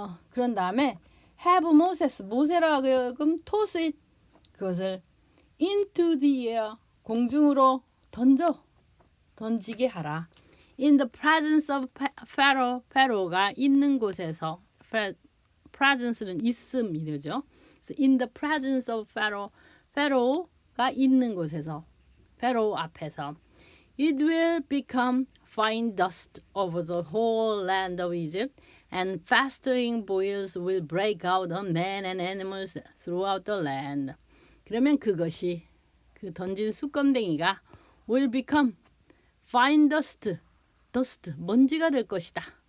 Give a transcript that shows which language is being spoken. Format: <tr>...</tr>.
<ko>그런 다음에</ko> <en>have Moses,</en> <ko>모세라 하여금</ko> <en>toss it,</en> <ko>그것을</ko> <en>into the air,</en> <ko>공중으로 던지게 하라.</ko> <en>In the presence of Pharaoh,</en> <ko>Pharaoh가 있는 곳에서, presence는 있음이죠.</ko> <en>So in the presence of Pharaoh,</en> <ko>Pharaoh가 있는 곳에서, Pharaoh 앞에서,</ko> <en>it will become fine dust over the whole land of Egypt, and festering boils will break out on men and animals throughout the land.</en> <ko>그러면 그것이, 그 던진 숯검댕이가</ko> <en>will become fine dust,</en> <ko>먼지가 될 것이다.</ko>